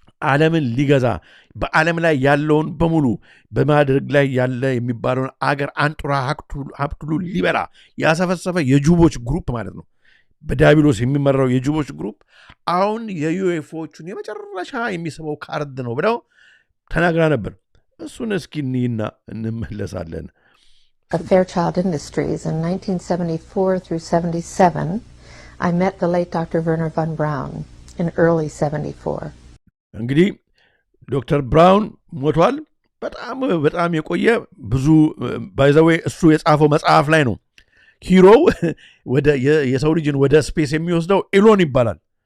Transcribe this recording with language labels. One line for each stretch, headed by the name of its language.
Amharic: ዓለምን ሊገዛ በዓለም ላይ ያለውን በሙሉ በማድረግ ላይ ያለ የሚባለውን አገር አንጡራ ሀብቱሉ ሊበላ ያሰፈሰፈ የጁቦች ግሩፕ ማለት ነው በዳቢሎስ የሚመራው የጁቦች ግሩፕ አሁን የዩኤፎዎቹን የመጨረሻ የሚስበው ካርድ ነው ብለው ተናግራ ነበር እሱን እስኪ እንይና እንመለሳለን
English: At Fairchild Industries in 1974 through 77 I met the late Dr. Werner von Braun in early 74
Amharic: እንግዲህ ዶክተር ብራውን ሞቷል በጣም የቆየ ብዙ ባይዘዌ እሱ የጻፈው መጽሐፍ ላይ ነው ሂሮ ወደ የሰው ልጅን ወደ ስፔስ የሚወስደው ኤሎን ይባላል